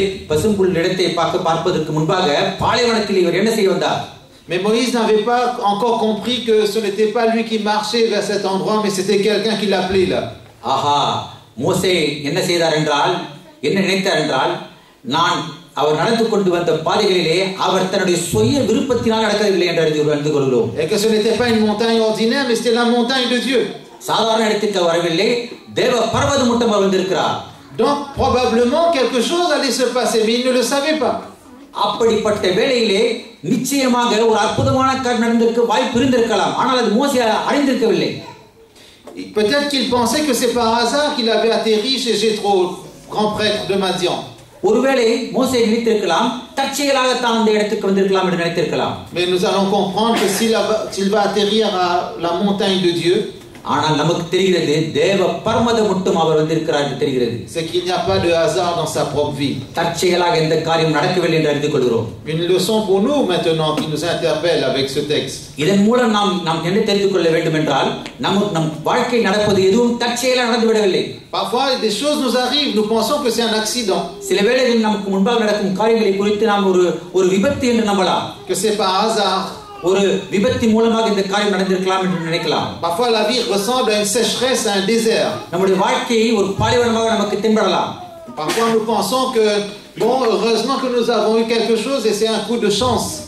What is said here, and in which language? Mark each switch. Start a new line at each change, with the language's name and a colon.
Tamil: பசும்புல் இடத்தை பார்ப்பதற்கு முன்பாக பாலைவனத்தில் இவர் என்ன செய்ய வந்தார்?
French: Mais Moïse n'avait pas encore compris que ce n'était pas lui qui marchait vers cet endroit, mais c'était quelqu'un qui l'appelait là.
Tamil: மோசே என்ன செய்தார் என்றால் என்ன நினைத்தார் என்றால் நான் அவர் நடந்து கொண்டு வந்த பாதைகளிலே அவர் தன்னுடைய சுய விருப்பத்தினால் நடக்கவில்லை என்று அறிந்து கொள்கிறோம்.
French: Et que ce n'était pas une montagne ordinaire, mais c'était la montagne de Dieu.
Tamil: சாதாரண இடத்துக்கு வரவில்லை, தேவ பர்வத முட்டம் வந்திருக்கிறார்.
French: Donc probablement quelque chose allait se passer, mais il ne le savait pas.
Tamil: அப்படிப்பட்ட வேளையிலே நிச்சயமாக ஒரு அற்புதமான காரியம் நடந்திருக்க வாய்ப்பு இருந்திருக்கலாம். ஆனால் அது மோசே அறிந்திருக்கவில்லை.
French: Peut-être qu'il pensait que c'est par hasard qu'il avait atterri chez Jéthro, grand prêtre de Madian.
Tamil: ஒருவேளை மோசே நினைத்திருக்கலாம், தற்செயலாக தான் அந்த இடத்துக்கு வந்திருக்கலாம் என்று நினைத்திருக்கலாம்.
French: Mais nous allons comprendre que s'il va atterrir à la montagne de Dieu,
Tamil: ஆனால் நமக்கு தெரிகிறது தேவ பர்வத முட்டம் அவர் வந்திருக்கிறார் என்று தெரிகிறது.
French: c'est qu'il n'y a pas de hasard dans sa propre vie.
Tamil: தற்செயலாக எந்த காரியம் நடக்கவில்லை என்று அறிந்து கொள்கிறோம்.
French: Une leçon pour nous maintenant qui nous interpelle avec ce texte.
Tamil: இதன் மூலம் நாம் என்ன தெரிந்து கொள்ள வேண்டும் என்றால், நம் வாழ்க்கை நடப்பது எதுவும் தற்செயலாக நடந்து விடவில்லை.
French: Parfois des choses nous arrivent, nous pensons que c'est un accident.
Tamil: சில வேளைகளில் நமக்கு முன்பாக நடக்கும் காரியங்களை குறித்து நாம் ஒரு விபத்து என்று நம்பலாம்.
French: Que c'est par hasard.
Tamil: ஒரு விபத்து மூலமாக இந்த காரியம் நடந்திருக்கலாம் என்று நினைக்கலாம்.
French: Parfois la vie ressemble à une sécheresse, à un désert.
Tamil: நம்முடைய வாழ்க்கை ஒரு பாலைவனமாக நமக்கு தென்படலாம்.
French: Parfois nous pensons que bon, heureusement que nous avons eu quelque chose et c'est un coup de chance.